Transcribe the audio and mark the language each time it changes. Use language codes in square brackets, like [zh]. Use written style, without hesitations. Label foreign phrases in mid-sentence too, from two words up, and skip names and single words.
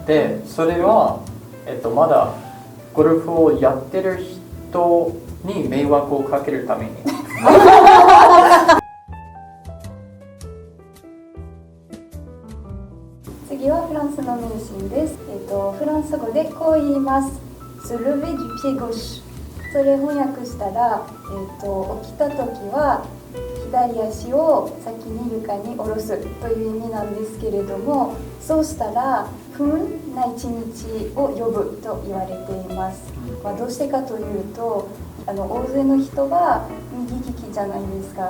[ja] で、それは、まだゴルフをやってる人に迷惑をかけるために。次はフランスの迷信です。フランス語でこう言います。 [fr] Se lever du pied gauche。 [ja] それ翻訳したら、起きた時は左足を先に床に下ろすという意味なんですけれども、そうしたら不運な一日を呼ぶと言われています。どうしてかというと、大勢の人は右利きじゃないですか。